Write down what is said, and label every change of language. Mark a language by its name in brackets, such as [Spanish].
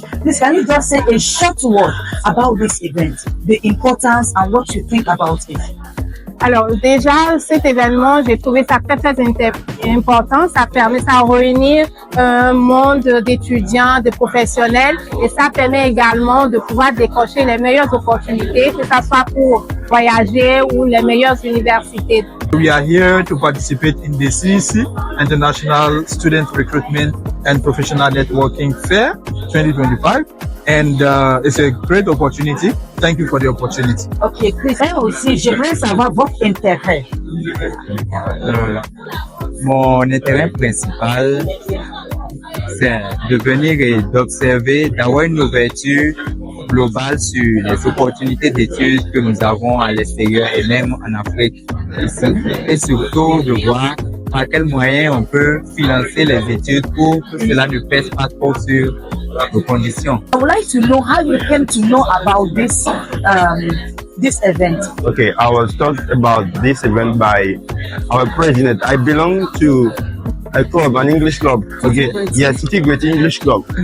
[English] Please, can you just say a short word about this event, the importance and what you think about it? [French] Alors déjà, cet événement, j'ai trouvé ça très important. Ça permet de réunir un monde d'étudiants, de professionnels, et ça permet également de pouvoir décrocher les meilleures opportunités, que ce soit pour voyager ou les meilleures universités. [English] We are here to participate in the CEC International Student Recruitment and Professional Networking Fair 2025, and it's a great opportunity. Thank you for the opportunity. [French] Ok, Chris, aussi, j'aimerais savoir votre intérêt. Mon intérêt principal, c'est de venir et d'observer, d'avoir une ouverture globale sur les opportunités d'études que nous avons à l'extérieur et même en Afrique. Et surtout de voir par quels moyens on peut financer les études pour que cela ne pèse pas trop sur nos conditions. [English] I would like to know how you came to know about this event. Okay, I was taught about this event by our president. I belong to a club, an English club. Okay, yeah, City Great English Club.